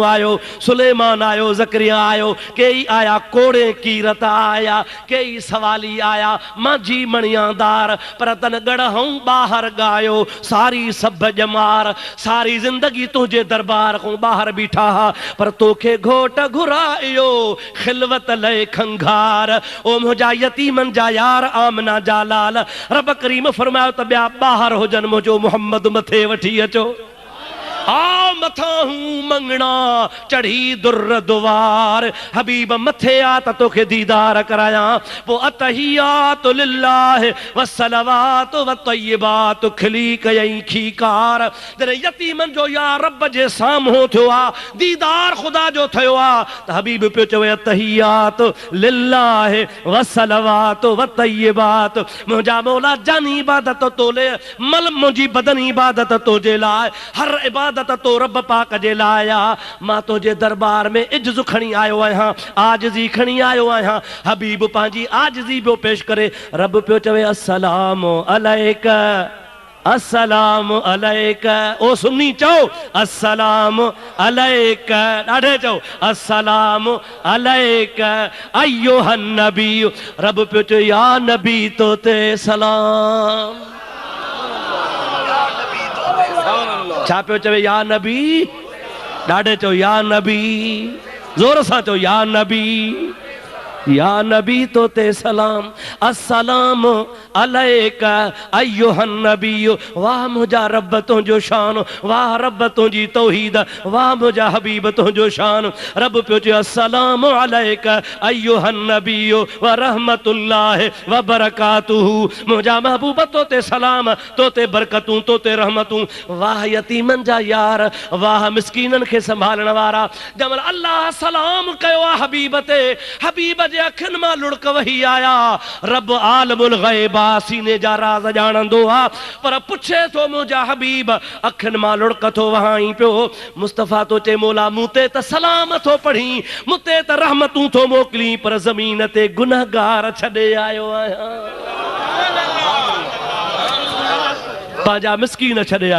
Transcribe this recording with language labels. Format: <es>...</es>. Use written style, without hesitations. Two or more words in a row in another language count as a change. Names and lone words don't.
<sd>आयो, सुलेमान आयो, ज़करिया आयो, कई आया कोड़े कीरत आया, कई सवाली आया माझी मणियादार, पर तन गढ़ऊं ॿाहिरि ॻायो सारी सभ जमार, सारी ज़िंदगी तुंहिंजे दरबार खां ॿाहिरि बीठा हा, पर तोखे घोट घुरायो खिलवत लय खंघार, ओ मुंहिंजा यतीमनि जा यार आमना जा लाल, रब करीम फरमायो त ॿिया ॿाहिरि हुजनि मुंहिंजो मुहम्मद मथे वठी अचो। आ मथाहूं मंगणा चढ़ी दुर दुआर, हबीब मथे आ त तोखे दीदार कराया, पो</sd> <ar>التحيات لله والصلوات والطيبات</ar> <sd>खिली कयई खीकार, जॾहिं यतीमन जो या रब जे साम्हूं थियो आ, दीदार ख़ुदा जो थियो आ, त हबीब पियो चवे</sd> <ar>التحيات لله والصلوات والطيبات,</ar> <sd>मुंहिंजा मौला जानी इबादत तोले मल मुंहिंजी बदनी इबादत तोजे लाइ, हर इबादत तो रब पाक जे लाइ आ, मां तुंहिंजे दरबार में इज्ज़ खणी आयो आहियां, आजिज़ी खणी आयो आहियां। हबीब पंहिंजी आजिज़ी पियो पेश करे, रब पियो चवे</sd> <ar>السلام عليك, السلام عليك,</ar> <sd>ओ सुन्नी चओ</sd> <ar>السلام عليك,</ar> <sd>ॾाढे चओ</sd> <ar>السلام عليك أيها النبي,</ar> <sd>रब पियो चवे या नबी तो ते सलाम। छा पियो चवे या नबी, ॾाढे चओ या नबी, ज़ोर सां चओ या नबी, या नबी तो ते सलाम,</sd> <ar>السلام عليك أيها النبي,</ar> <sd>वाह मुंहिंजा रब तुंहिंजो शान, वाह रब तुंहिंजी तौहीद, वाह मुंहिंजा हबीब तुंहिंजो शान, रब पियो चए</sd> <ar>السلام عليك أيها النبي ورحمة الله وبركاته,</ar> <sd>मुंहिंजा महबूब तो ते सलाम, तो ते बरकतूं, तो ते रहमतूं, वाह यतीमन जा यार, वाह मिस्कीनन खे संभालण वारा, जमल अल्लाह सलाम कयो आहे हबीब ते, हबीब जे अखियुनि मां लुड़क वही आया, रब</sd> <ar>عالم الغيب</ar> <sd>सीने जा राज़ ॼाणंदो आहे, पर पुछे थो मुंहिंजा हबीब अखियुनि मां लुड़क थो वहाई पियो, मुस्तफ़ा तो चए मौला मूं ते त सलाम थो पढ़ी, मूं ते त रहमतूं थो मोकिली, पर ज़मीन ते गुनहगार छॾे आयो आहियां, पंहिंजा मिस्कीन छॾे आयो आहियां।</sd>